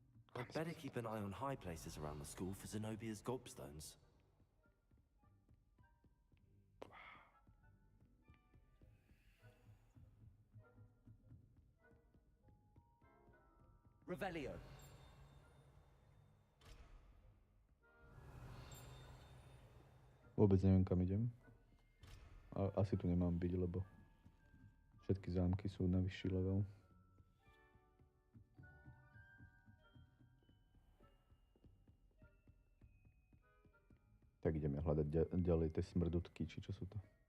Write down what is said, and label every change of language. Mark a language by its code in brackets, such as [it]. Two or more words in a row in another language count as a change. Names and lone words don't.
[en] I'd better keep an eye on high places around the school for Zenobia's gobstones. [sk] Revelio. Vôbec neviem, kam idem. A asi tu nemám byť, lebo všetky zámky sú na vyšší level. Tak ideme hľadať ďalej tie smrdutky, či čo sú to.